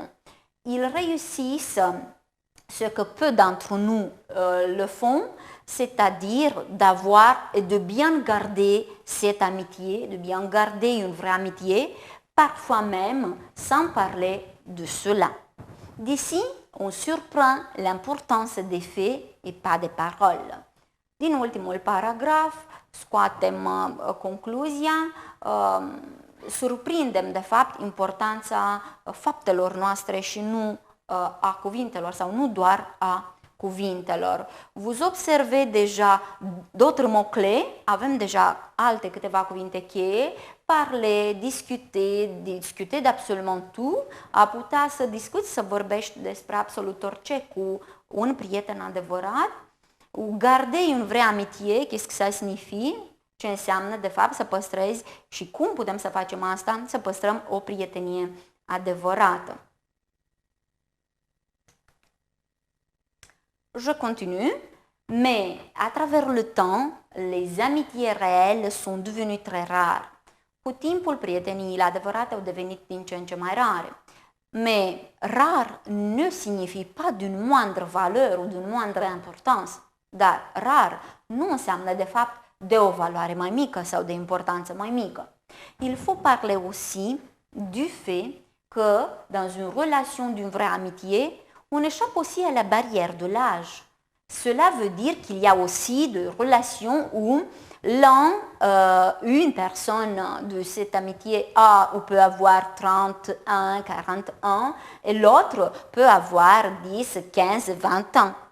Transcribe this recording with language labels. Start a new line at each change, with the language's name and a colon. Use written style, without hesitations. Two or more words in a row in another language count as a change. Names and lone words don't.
French: Ils réussissent ce que peu d'entre nous le font, c'est-à-dire d'avoir et de bien garder cette amitié, de bien garder une vraie amitié, parfois même sans parler de cela. D'ici, on surprend l'importance des faits et pas des paroles.
Romanian: Din ultimul paragraf, scoatem concluzia, surprindem de fapt importanța faptelor noastre și nu a cuvintelor sau nu doar a cuvintelor.
French: Vous observez déjà d'autres mots-clés,
Romanian: avem deja alte câteva cuvinte cheie,
French: parler, discuter d'absolument tout,
Romanian: a putea să discuți, să vorbești despre absolut orice cu un prieten adevărat.
French: Garder une vraie amitié, qu'est-ce que ça signifie?
Romanian: Ce înseamnă de fapt să păstrezi și cum putem să facem asta, să păstrăm o prietenie adevărată.
French: Je continue, mais à travers le temps, les amitiés réelles sont devenues très rares.
Romanian: Cu timpul, prieteniile adevărate au devenit din ce în ce mai rare.
French: Mais rar ne signifie pas d'une moindre valeur ou d'une moindre importance.
Romanian: Dar rar nu înseamnă de fapt de o valoare mai mică sau de importanță mai mică.
French: Il faut parler aussi du fait que dans une relation d'une vraie amitié, on échappe aussi à la barrière de l'âge. Cela veut dire qu'il y a aussi des relations où une personne de cette amitié a ou peut avoir 31, 40 ans et l'autre peut avoir 10, 15, 20 ans.